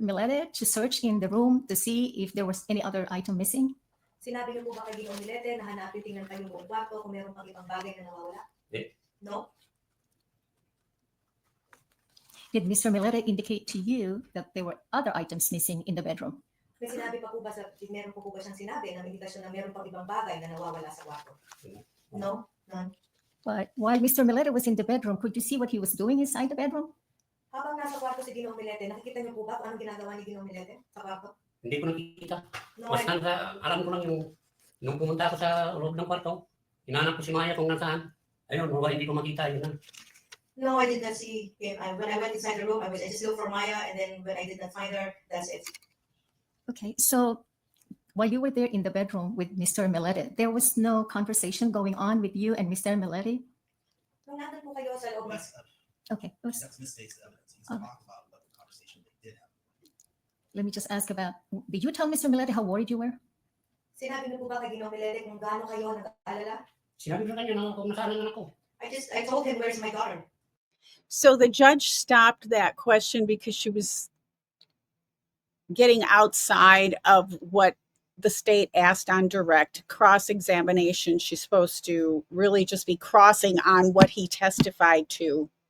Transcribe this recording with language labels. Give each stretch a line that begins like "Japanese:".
English: Millete to search in the room to see if there was any other item missing?
Filipino: Sinabi niyo po ba kay Ginong Millete na hanapin, tingnan kayo buong kwarto kung meron pang ibang bagay na nawawala? No.
English: Did Mr. Millete indicate to you that there were other items missing in the bedroom?
Filipino: May sinabi pa po ba meron po ba siyang sinabi na indikasyon na meron pang ibang bagay na nawawala sa kwarto?
English: No, none. But while Mr. Millete was in the bedroom, could you see what he was doing inside the bedroom?
Filipino: Habang nasa kwarto si Ginong Millete, nakikita niyo po ba kung anong ginagawa ni Ginong Millete sa kwarto? Hindi ko nakikita.
English: No,
Filipino: Basta alam ko lang nung pumunta ako sa loob ng kwarto, hinanap ko si Maya kung nasaan. Ayun, hindi ko makita. Yun na.
English: No, I did not see him. When I went inside the room, I just looked for Maya, and then when I did not find her, that's it. Okay, so while you were there in the bedroom with Mr. Millete, there was no conversation going on with you and Mr. Millete?
Filipino: Nung nandun po kayo sa loob,
English: Okay, That's mistakes evidence. He's Okay. talking about what the conversation they did have. let me just ask about, did you tell Mr. Millete how worried you were?
Filipino: sinabi niyo po ba kay Ginong Millete kung gaano kayo nag-aalala? Sinabi ko sa kanya na kung nasaan ang anak ko.
English: I told him, where's my daughter? So the judge stopped that question because she was getting outside of what the state asked on direct cross-examination. She's supposed to really just be crossing on what he testified to.